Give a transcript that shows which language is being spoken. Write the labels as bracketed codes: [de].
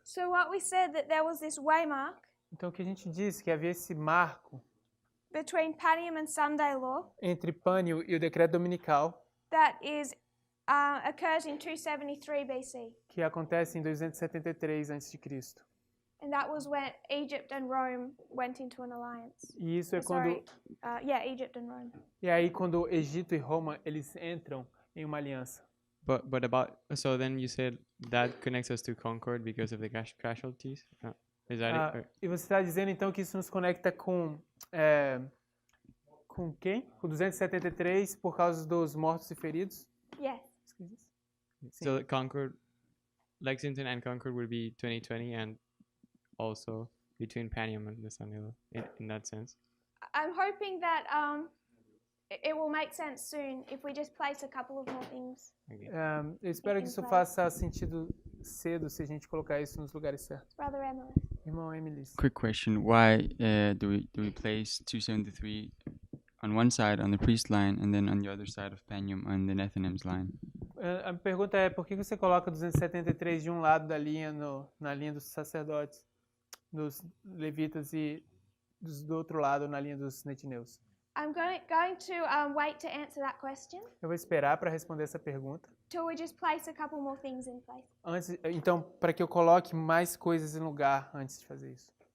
[en] So what we said that there was this waymark [pt] Então o que a gente disse que havia esse marco [en] between Panium and Sunday Law [pt] entre Pânium e o Decreto Dominical [en] that is occurs in 273 BC. [pt] que acontece em 273 a.C. [en] And that was when Egypt and Rome went into an alliance. [pt] E isso é [en] Sorry. [pt] quando [en] Egypt and Rome. [pt] e aí quando Egito e Roma eles entram em uma aliança. [en] But about so then you said that connects us to Concord because of the casualties. Is that it? [pt] E você está dizendo então que isso nos conecta com Com quem? Com 273 por causa dos mortos e feridos? [en] Yes. [pt] Sim. [en] So Concord, Lexington and Concord would be 2020, and also between Panium and the Sun Hill in that sense. I'm hoping that it will make sense soon if we just place a couple of more things. Okay. [pt] Eu espero que isso faça sentido cedo se a gente colocar isso nos lugares certos. [en] Brother Emily. [pt] Irmão Emily. [en] Quick question: why do we place 273 on one side on the priest line and then on the other side of Panium on the Nethinim's line? [pt] A pergunta é, por que você coloca 273 de um lado da linha na linha dos sacerdotes, dos levitas, e do outro lado na linha dos netineus? [en] I'm going to wait to answer that question [pt] Eu vou esperar para responder essa pergunta. [en] till we just place a couple more things in place. [pt] Então, para que eu coloque mais coisas em lugar antes de fazer isso.